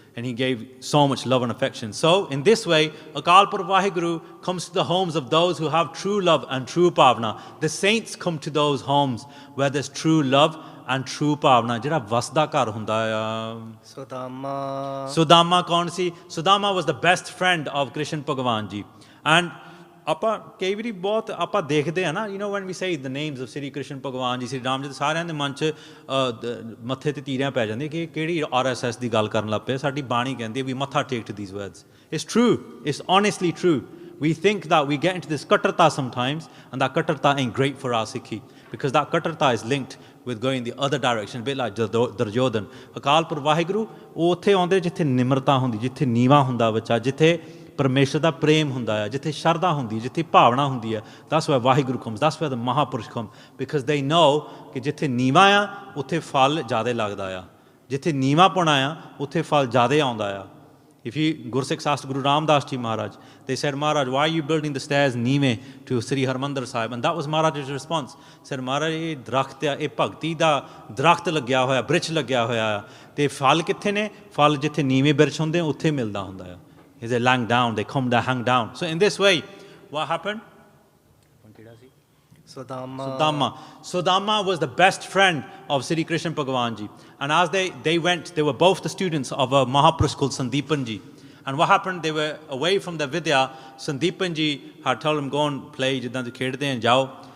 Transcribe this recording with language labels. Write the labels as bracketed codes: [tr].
[en] And he gave so much love and affection. So in this way, Akal Purkh Vaheguru comes to the homes of those who have true love and true bhavna. The saints come to those homes where there's true love and true bhavna. [pa] Jira vasda kar hunda hai. Sudama kaun si? [en] Sudama was the best friend of Krishna Bhagavan ji. [pa] And ਆਪਾਂ ਕਈ ਵਾਰੀ ਬਹੁਤ ਆਪਾਂ ਦੇਖਦੇ ਆ ਨਾ, [en] when we say the names of Sri Krishna Bhagavan ji, Sri Ram ji, [pa] ਸਾਰਿਆਂ ਦੇ ਮਨ 'ਚ ਮੱਥੇ ਤੇ ਤੀਰਿਆਂ ਪੈ ਜਾਂਦੀਆਂ ਕਿ ਕਿਹੜੀ RSS ਦੀ ਗੱਲ ਕਰਨ ਲੱਗ ਪਏ. ਸਾਡੀ ਬਾਣੀ ਕਹਿੰਦੀ ਵੀ ਮੱਥਾ ਟੇਕ [en] to these words. It's true. It's honestly true. We think that we get into this katarta sometimes, and that katarta ain't great for our Sikhi, because that katarta is linked with going the other direction, a bit like Duryodhan. [pa] Akal Purkh Vaheguru ਉਹ ਉੱਥੇ ਆਉਂਦੇ ਜਿੱਥੇ ਨਿਮਰਤਾ ਹੁੰਦੀ, ਜਿੱਥੇ ਨੀਵਾ ਹੁੰਦਾ ਬੱਚਾ, ਜਿੱਥੇ ਪਰਮੇਸ਼ਰ ਦਾ ਪ੍ਰੇਮ ਹੁੰਦਾ ਹੈ, ਜਿੱਥੇ ਸ਼ਰਧਾ ਹੁੰਦੀ ਹੈ, ਜਿੱਥੇ ਭਾਵਨਾ ਹੁੰਦੀ ਹੈ. [en] That's where Vaheguru comes. That's where the Mahapurush come, because they know [pa] ਕਿ ਜਿੱਥੇ ਨੀਵਾ ਆ ਉੱਥੇ ਫਲ ਜ਼ਿਆਦਾ ਲੱਗਦਾ ਆ, ਜਿੱਥੇ ਨੀਵਾ ਪਾਉਣਾ ਆ ਉੱਥੇ ਫਲ ਜ਼ਿਆਦਾ ਆਉਂਦਾ ਆ. [en] If you Gursikh asked Guru Ramdas Ji Maharaj, they said, Maharaj, why are you building the stairs Nive to Sri Harmandir Sahib? And that was Maharaj's response. [pa] Said, Maharaj, ਇਹ ਦਰਖਤ ਆ, ਇਹ ਭਗਤੀ ਦਾ ਦਰਖਤ ਲੱਗਿਆ ਹੋਇਆ, ਬ੍ਰਿਛ ਲੱਗਿਆ ਹੋਇਆ ਆ, ਤੇ ਫਲ ਕਿੱਥੇ ਨੇ? ਫਲ ਜਿੱਥੇ ਨੀਵੇਂ ਬ੍ਰਿਛ ਹੁੰਦੇ ਉੱਥੇ ਮਿਲਦਾ ਹੁੰਦਾ ਆ. [en] They lying down, they come, they hang down. So in this way, what happened? Sudama. Sudama was the best friend of Sri Krishna Bhagavan Ji. And as they went, they were both the students of a Mahapurush called Sandipan Ji. And what happened, they were away from the Vidya. Sandipan Ji had told them, go and play, [pa] jiddan tu khedde hain, jao.